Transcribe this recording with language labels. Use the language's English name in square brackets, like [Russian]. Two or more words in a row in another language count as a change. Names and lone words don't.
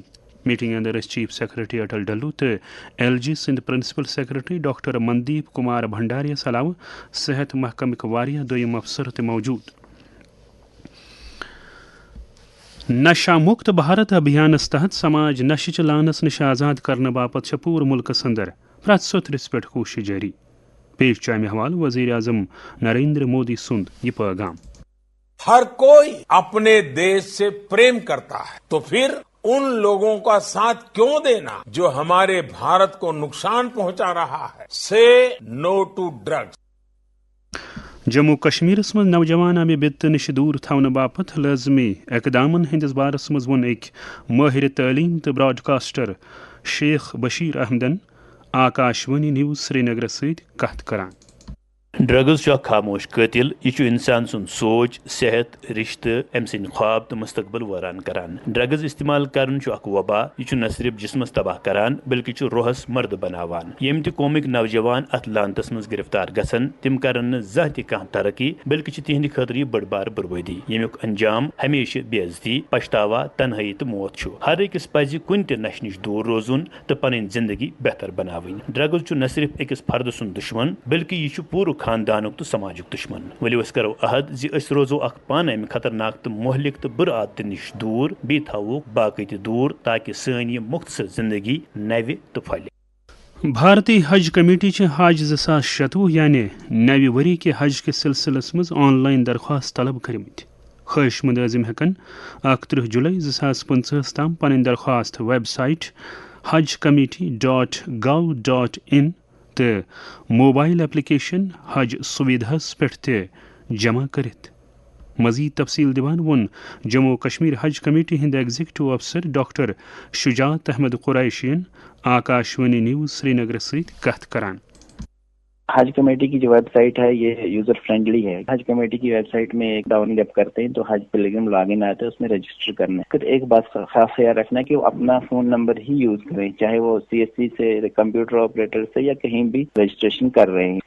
[Kashmiri] میٹنگ اندر ٲسۍ [English] chief secretary [Kashmiri] اٹل ڈلو تہٕ LG سٕنٛدۍ [English] principal secretary [Kashmiri] ڈاکٹر مندیپ کمار بھنڈاریَس علاوٕ صحت محکمٕکۍ واریاہ دوٚیِم افسر تہِ موجوٗد. نشہ مُکت بھارت ابھیانس تحت سماج نشہٕ لانس نش آزاد کرنہٕ باپتھ چھےٚ پوٗرٕ مُلکس اندر پرٛٮ۪تھ سوٚتھرِس پٮ۪ٹھ کوٗشش جٲری. پیش چھُ امہِ حوالہٕ وزیر اعظم نریندر مودی سُنٛد یہِ پیغام. [Urdu] ہر کوئی اپنے دیش سے پریم کرتا ہے تو پھر ان لوگوں کا ساتھ کیوں دینا جو ہمارے بھارت کو نقصان پہنچا رہا ہے. [English] say no to drugs. [Kashmiri] جموں کشمیرس منٛز نوجوان امہِ بِدتہٕ نِش دوٗر تھاونہٕ باپتھ لٲزمی اقدامن ہٕنٛدِس بارس منٛز ووٚن أکۍ مٲہِرِ تعلیٖم تہٕ براڈکاسٹر شیخ بشیر احمدن آکاشوانی نیوز سری نگرس سۭتۍ کتھ کران. ڈرگز چھ خاموش قاتل، یہ انسان سن سوچ، صحت، رشتہ، ام سن خواب تو مستقبل ویران کران۔ ڈرگز استعمال کرن چھ اخ وبا، یہ نہ صرف جسمس تباہ کران بلکہ چھ روحس مرد بناوان۔ یم تہ قومک نوجوان ات لانتس مز گرفتار گژھن تم کرن نہ زانٛہہ تہ کانٛہہ ترقی بلکہ چھ تہندِ خاطرٕ یہ بڑ بار بربٲدی، یمیُک انجام ہمیشہ بے عزتی، پچھتاوا، تنہائی تو موت چھ۔ ہر أکس پزِ کُنہِ تہِ نشہ نش دور روزُن تہٕ پنٕنۍ زندگی بہتر بناوٕنۍ۔ ڈرگز چھ نہ صرف أکس فرد سُنٛد دشمن بلکہ یہ چھ پورٕ خاندانک تو سماجک دشمن۔ ؤلِو أسۍ کرو عہد زِ أسۍ روزو اکھ پانہٕ امہِ خطرناک تہٕ مہلک تہٕ بُرٕ عادتہٕ نش دوٗر، بیٚیہِ تھاووکھ باقٕے تہِ دوٗر تاکہ سٲنۍ یہِ مختصر زندگی نوِ تہٕ پھۄلہِ۔ بھارتی حج کمیٹی چھ حج 2026 یعنی نوِ ؤری کے حج کے سلسلس مز آن لائن درخواست طلب کرمت۔ خواہش مند عظم ہیکن 31 جولائی 2025 تام پنن درخواست ویب سائٹ hajcommittee.gov.in تو [English] mobile application [Kashmiri] حج سویدھاس پہ جمع کرت۔ مزید تفصیل دیوان ون جموں کشمیر حج کمیٹی ہند ایگزیکٹو افسر ڈاکٹر شجاعت احمد قریشین آکاشوانی نیوز سری نگر ست کت کران۔ [Urdu] حج کمیٹی کی جو ویب سائٹ ہے یہ [English] user friendly [Urdu] ہے۔ حج کمیٹی کی ویب سائٹ میں ایک ڈاؤن لوڈ کرتے ہیں تو حج [English] pilgrim log in [Urdu] آتا ہے، اس میں رجسٹر کرنا ہے۔ پھر ایک بات خاص خیال رکھنا ہے کہ وہ اپنا فون نمبر ہی یوز کریں، چاہے وہ CSC سے، [English] computer operator [Urdu] سے یا کہیں بھی رجسٹریشن کر رہے ہیں۔